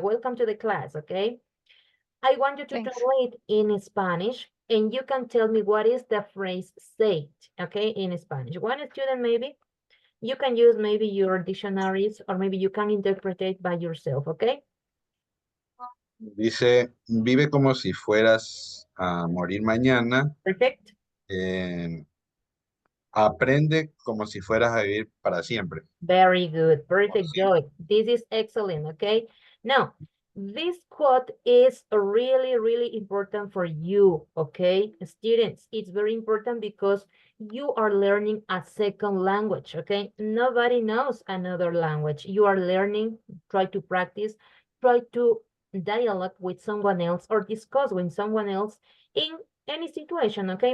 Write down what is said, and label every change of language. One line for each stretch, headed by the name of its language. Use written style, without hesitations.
English: Welcome to the class, okay? I want you to Thanks. translate in Spanish, and you can tell me what is the phrase said, okay, in Spanish. One student, maybe. You can use maybe your dictionaries, or maybe you can interpret it by yourself, okay?
Spanish: Dice, vive como si fueras a morir mañana.
English: Perfect.
Spanish: Aprende como si fueras a vivir para siempre.
English: Very good. Perfect,
Spanish: siempre.
English: Joy. This is excellent, okay? Now, this quote is really, really important for you, okay? Students, it's very important because you are learning a second language, okay? Nobody knows another language. You are learning, try to practice, try to dialogue with someone else or discuss with someone else in any situation, okay?